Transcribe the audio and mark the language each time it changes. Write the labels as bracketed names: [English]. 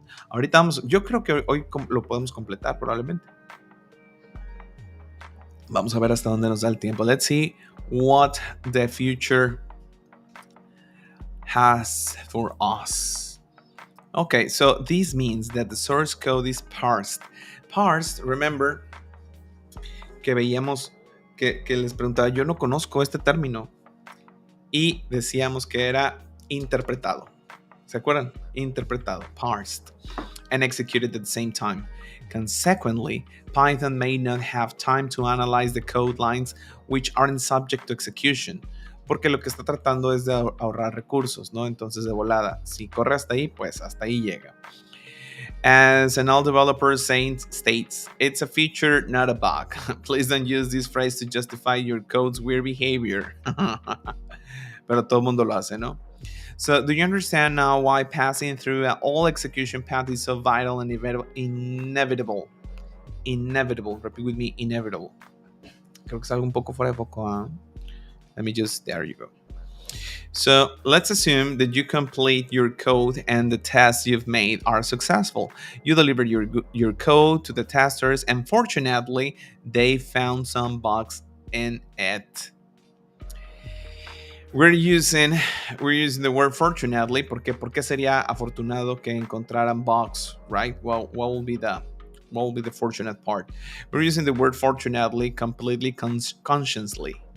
[Spanish] Ahorita yo creo que hoy lo podemos completar probablemente. Vamos a ver hasta dónde nos da el tiempo. [English] Let's see what the future has for us. Okay, so this means that the source code is parsed. Parsed, remember [Spanish] que veíamos que les preguntaba, yo no conozco este término. Y decíamos que era interpretado. ¿Se acuerdan? Interpretado, [English] parsed, and executed at the same time. Consequently, Python may not have time to analyze the code lines which aren't subject to execution, [Spanish] porque lo que está tratando es de ahorrar recursos, ¿no? Entonces, de volada, si corre hasta ahí, pues hasta ahí llega. [English] As an all developer states, it's a feature, not a bug. Please don't use this phrase to justify your code's weird behavior. [Spanish] Pero todo el mundo lo hace, ¿no? [English] So, do you understand now why passing through all execution path is so vital and inevitable? Inevitable. Repeat with me, inevitable. [Spanish] Creo que es algo un poco fuera de foco, ¿eh? [English] Let me just, there you go. So, let's assume that you complete your code and the tests you've made are successful. You delivered your code to the testers, and fortunately, they found some bugs in it. We're using the word fortunately. [Spanish] ¿Por qué sería afortunado que encontraran bugs, [English] right? Well, what will be the fortunate part? We're using the word fortunately completely consciously.